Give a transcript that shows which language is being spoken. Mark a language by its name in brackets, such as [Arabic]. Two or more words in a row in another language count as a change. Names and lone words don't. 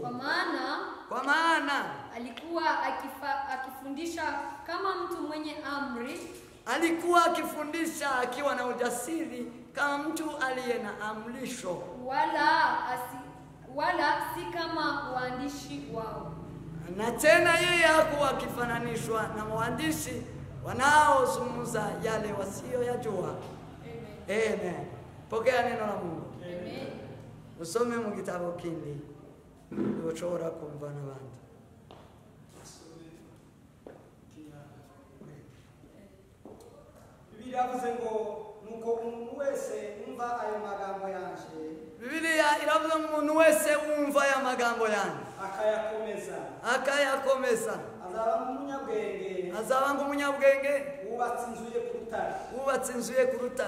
[Swahili] Kwa maana alikuwa akifundisha kama mtu mwenye amri, alikuwa akifundisha akiwa na ujasiri kama mtu aliye na amrisho, wala si kama waandishi wao. Na tena yeye hakuwa akifananishwa na waandishi wanaozungumza yale wasiyoyajua. Amen. Pokea neno la Mungu. Amen. [Rundi] Usome mu gitabo kindi ushobora kumva n'abandi. Bibiliya yavuze ngo nuko umuntu wese umva ayo magambo yanje. Bibiliya iravuga ngo umuntu wese umva aya magambo yanje akayakomeza azaba nk'umunyabwenge wubatse inzu ye ku rutare.